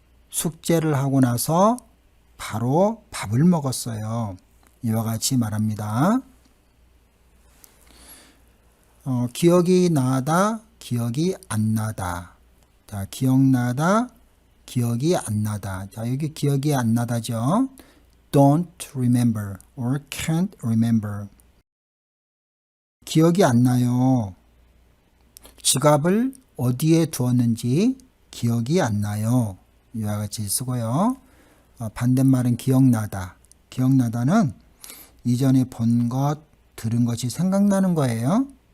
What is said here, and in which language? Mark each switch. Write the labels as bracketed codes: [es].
[ko] 숙제를 하고 나서 바로 밥을 먹었어요. 이와 같이 말합니다. 기억이 나다, 기억이 안 나다. 자, 기억나다, 기억이 안 나다. 자, 여기 기억이 안 나다죠. [en] Don't remember or can't remember. [ko] 기억이 안 나요. 지갑을 어디에 두었는지 기억이 안 나요. 이와 같이 쓰고요. 반대말은 기억나다. 기억나다는 이전에 본 것, 들은 것이 생각나는 거예요.